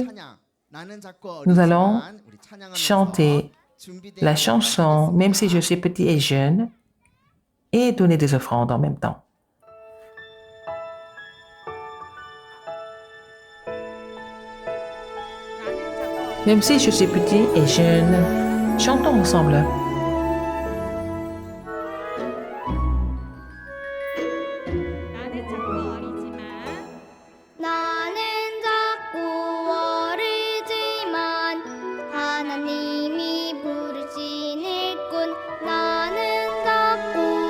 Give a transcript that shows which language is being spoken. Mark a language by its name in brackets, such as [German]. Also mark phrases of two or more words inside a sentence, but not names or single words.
[French] Nous allons chanter la chanson, même si je suis petit et jeune, et donner des offrandes en même temps. Même si je suis petit et jeune, chantons ensemble. [Korean] 나는 작고 어리지만 하나님이 부르신 일꾼 나는 작고